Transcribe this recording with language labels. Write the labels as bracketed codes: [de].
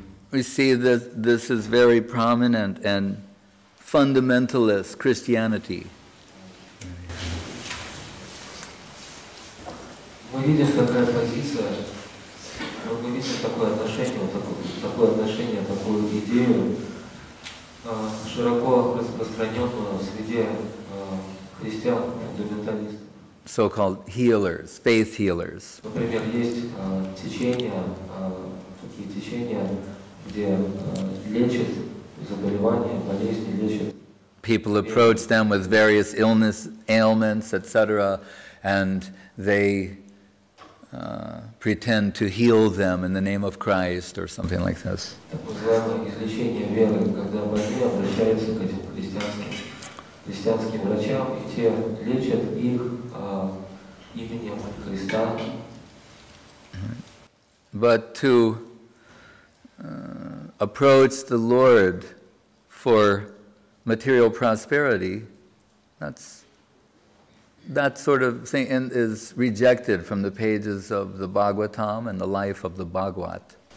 [en] We see that this is very prominent in fundamentalist Christianity. [ru] Мы видим такая позиция, мы видим такое отношение, такую идею, широко распространенную среди христиан-фундаменталистов. [en] So-called healers, faith healers. [ru] Например, есть течения, такие течения, где лечат заболевания, болезни, лечат. [en] People approach them with various ailments, etc., and they pretend to heal them in the name of Christ or something like this. [ru] Так называемое излечение веры, когда больные обращаются к этим христианским врачам, и те лечат их именем Христа. [en] But to approach the Lord for material prosperity, that sort of thing is rejected from the pages of the Bhagavatam and the life of the Bhagavat.